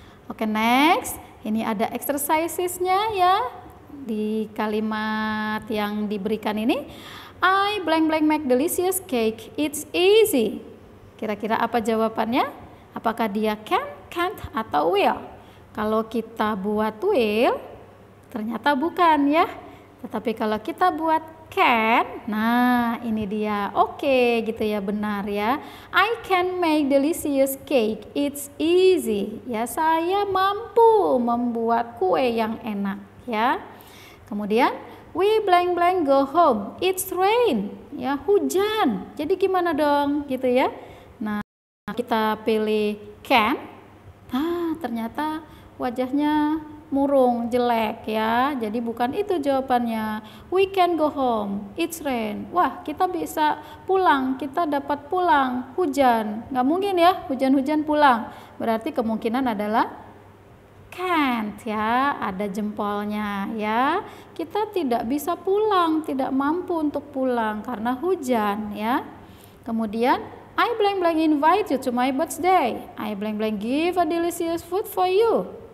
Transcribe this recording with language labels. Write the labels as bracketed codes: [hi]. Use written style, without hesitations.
[id] Oke, [en] next, [id] ini ada exercisesnya, ya, di kalimat yang diberikan ini. [en] "I blank blank make delicious cake, it's easy." [id] Kira-kira apa jawabannya? Apakah dia can, can't, atau will? Kalau kita buat will, ternyata bukan, ya. Tetapi kalau kita buat can, nah ini dia. Oke, gitu, ya, benar, ya. [en] "I can make delicious cake, it's easy." [id] Ya, saya mampu membuat kue yang enak, ya. Kemudian [en] we blank blank go home, it's rain. [id] Ya, hujan. Jadi gimana dong, gitu, ya. Nah, kita pilih can. Nah, ternyata wajahnya murung, jelek, ya. Jadi bukan itu jawabannya. [en] We can go home, it's rain. [id] Wah, kita bisa pulang, kita dapat pulang, hujan. Nggak mungkin, ya, hujan-hujan pulang. Berarti kemungkinan adalah can't, ya, ada jempolnya, ya. Kita tidak bisa pulang, tidak mampu untuk pulang karena hujan, ya. [en] Kemudian I blank blank invite you to my birthday. I blank blank give a delicious food for you.